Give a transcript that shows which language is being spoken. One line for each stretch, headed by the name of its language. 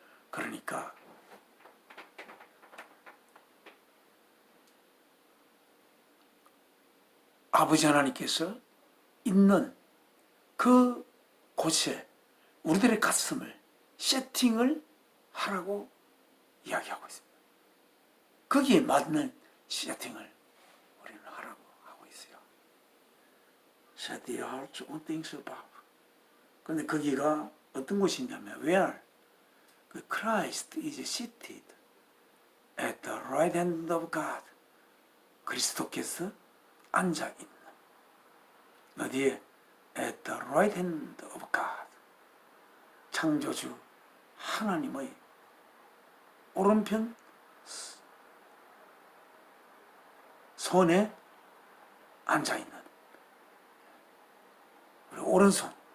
Korean: 그러니까 아버지 하나님께서 있는 그 곳에 우리들의 가슴을 세팅을 하라고 이야기하고 있습니다. 거기에 맞는 세팅을 우리는 하라고 하고 있어요.
English: Set your heart on things above.
Korean: 그런데 거기가 어떤 곳이냐면
English: where 그 Christ is seated at the right hand of God.
Korean: 그리스도께서 앉아 있는 어디에?
English: At the right hand of God.
Korean: 창조주 하나님의 오른편 손에 앉아있는 우리 오른손.